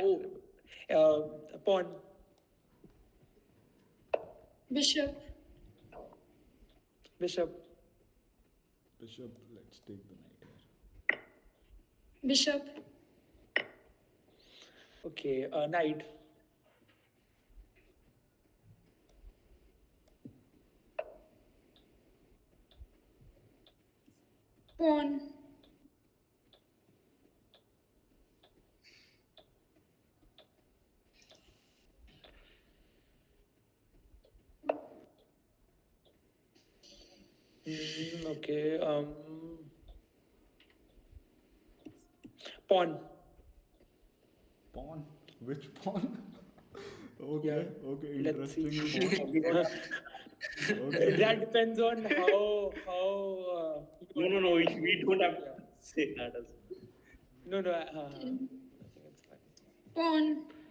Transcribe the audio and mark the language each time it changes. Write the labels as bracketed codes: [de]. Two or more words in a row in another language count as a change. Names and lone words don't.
[en] Pawn. Bishop. Let's take the knight here. Bishop. Okay, knight. Pawn. Okay. Pawn. Pawn? Which pawn? Okay, Yeah. okay, Let's see. interesting. Okay. That depends on how. No. We don't have to say that as. No. I think it's fine. Pawn.